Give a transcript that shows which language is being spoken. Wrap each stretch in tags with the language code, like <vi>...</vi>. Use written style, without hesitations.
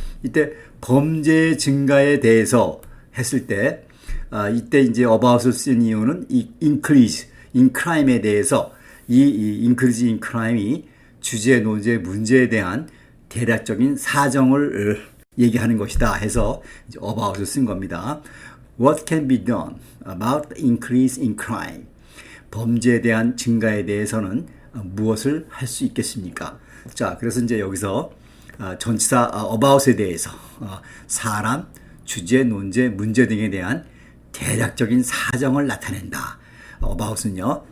<ko>이때 범죄 증가에 대해서 했을 때 이때 이제 about을 쓴 이유는 이</ko> <en>increase in crime</en> <ko>에 대해서 이 increase in crime이 주제, 논제, 문제에 대한 대략적인 사정을 얘기하는 것이다 해서 이제 about을 쓴 겁니다.</ko> <en>What can be done about the increase in crime?</en> <ko>범죄에 대한 증가에 대해서는 무엇을 할 수 있겠습니까? 자, 그래서 이제 여기서 전치사 about에 대해서 사람, 주제, 논제, 문제 등에 대한 대략적인 사정을 나타낸다. about은요.</ko>